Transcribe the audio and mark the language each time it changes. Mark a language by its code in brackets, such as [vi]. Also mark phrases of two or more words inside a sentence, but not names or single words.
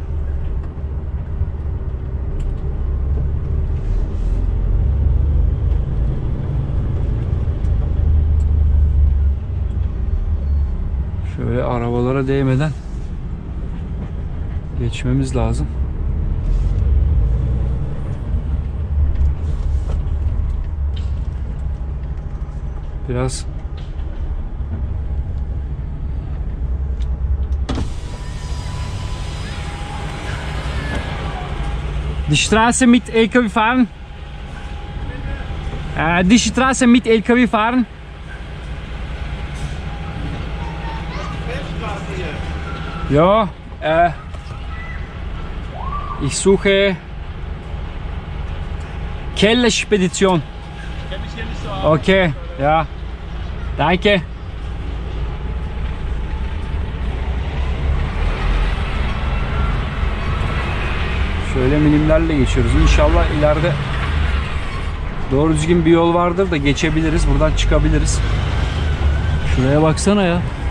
[tr] Şöyle arabalara değmeden geçmemiz lazım. [de] Biraz Die Straße mit LKW fahren. Die Straße mit LKW fahren. Ja, ich suche Keller Spedition. Okay, ja. Danke. [tr] Şöyle milimlerle geçiyoruz. İnşallah ileride doğru düzgün bir yol vardır da geçebiliriz. Buradan çıkabiliriz. Şuraya baksana ya.